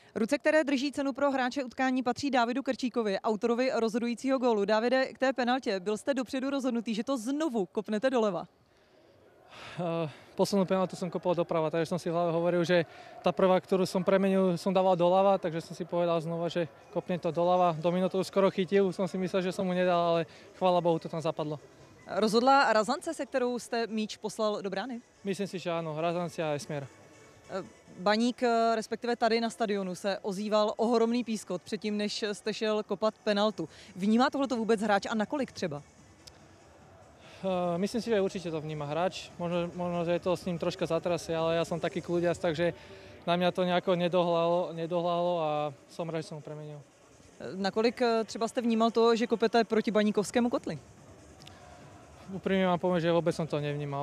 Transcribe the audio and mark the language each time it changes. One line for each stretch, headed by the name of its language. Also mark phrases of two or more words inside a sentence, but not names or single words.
Czech: Ruce, které drží cenu pro hráče utkání, patří Dávidu Krčíkovi, autorovi rozhodujícího gólu. Davide, k té penaltě, byl jste dopředu rozhodnutý, že to znovu kopnete doleva?
Slovak: Poslednú penaltu som kopol doprava, takže som si v hlave hovoril, že tá prvá, ktorú som premenil, som dával doľava, takže som si povedal znova, že kopnem to doľava. Domino to skoro chytil, som si myslel, že som mu nedal, ale chvála Bohu, to tam zapadlo.
Czech: Rozhodla razance, se kterou jste míč poslal do brány?
Slovak: Myslím si, že áno, razancia a směr.
Czech: Baník, respektive tady na stadionu, se ozýval ohromný pískot předtím, než jste šel kopat penaltu. Vnímá tohleto vůbec hráč a nakolik třeba?
Slovak: Myslím si, že určite to vníma hráč. Možno, že je to s ním troška zatrasie, ale ja som taký kľudiac, takže na mňa to nejako nedohlálo a som rád, že som ho premenil.
Czech: Nakolik třeba jste vnímal to, že kopete proti baníkovskému kotli?
Slovak: Úprimne vám poviem, že vôbec som to nevnímal.